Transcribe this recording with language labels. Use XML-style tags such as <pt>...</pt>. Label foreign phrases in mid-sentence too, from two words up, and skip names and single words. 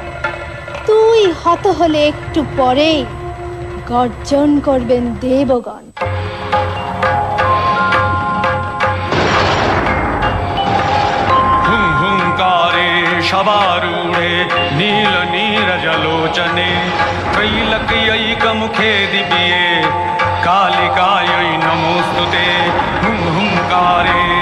<bn>তুই হত হলে একটু পরেই গর্জন করবেন দেবগণ।</bn> <sa>हुंकारे शबारूढे नील नीरजलोचने त्रैलक्यैकमुखे दिव्ये कालिकायै नमोस्तुते हुं हुंकारे</sa>